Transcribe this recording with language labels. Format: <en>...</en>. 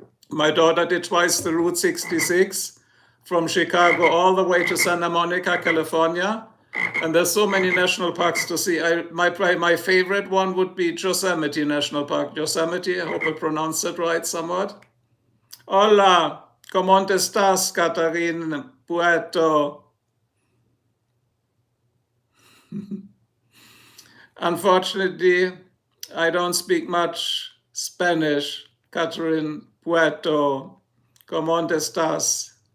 <en>My daughter did twice the Route 66 from Chicago all the way to Santa Monica, California. And there's so many national parks to see. My favorite one would be Yosemite National Park. Yosemite, I hope I pronounced it right somewhat.</en> <es>Hola, ¿cómo estás, Catherine Puerto?</es> <en>Unfortunately, I don't speak much Spanish.</en> <es>Catherine Puerto, ¿cómo estás?</es>